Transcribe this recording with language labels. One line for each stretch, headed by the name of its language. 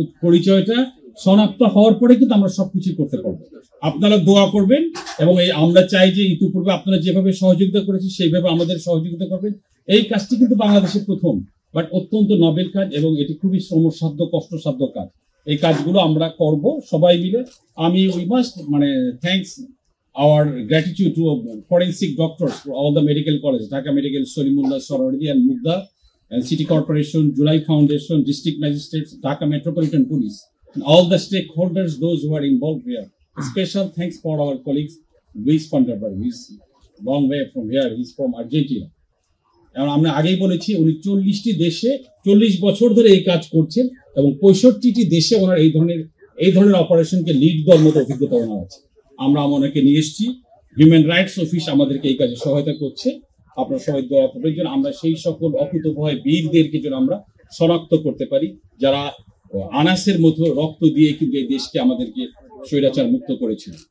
Bangla: পরিচয়টা শনাক্ত হওয়ার পরে কিন্তু আমরা সবকিছু করতে পারবো। আপনারা দোয়া করবেন এবং এই আমরা চাই যে ইতিপূর্বে আপনারা যেভাবে সহযোগিতা করেছেন সেইভাবে আমাদের সহযোগিতা করবেন। এই কাজটি কিন্তু বাংলাদেশের প্রথম, বাট অত্যন্ত নবেল কাজ এবং এটি খুবই শ্রমসাধ্য কষ্টসাধ্য কাজ। এই কাজগুলো আমরা করব সবাই মিলে।
English: আমি we must thanks our gratitude to forensic doctors for all the medical college, Dhaka Medical, Solimullah, Sorority and Mugda, and City Corporation, July Foundation, District Magistrates, Dhaka Metropolitan Police, and all the stakeholders, those who are involved here. A special thanks for our colleagues, Luis Panderberg, he's long way from here, he's from Argentina.
Bangla: এবং আমরা আগেই বলেছি উনি 40টি দেশে 40 বছর ধরে এই কাজ করছেন এবং 65টি দেশে ওনার এই ধরনের অপারেশনকে লিড দেওয়ার মতো অভিজ্ঞতা ওনার আছে। আমরা ওনাকে নিয়ে এসেছি। হিউম্যান রাইটস অফিস আমাদেরকে এই কাজে সহায়তা করছে। আপনারা সবাই দোয়া করবেন যেন আমরা সেই সকল অকুতোভয় বীরদেরকে যেন আমরা শনাক্ত করতে পারি, যারা আনাসের মতো রক্ত দিয়ে কিন্তু এই দেশকে আমাদেরকে স্বৈরাচার মুক্ত করেছিল।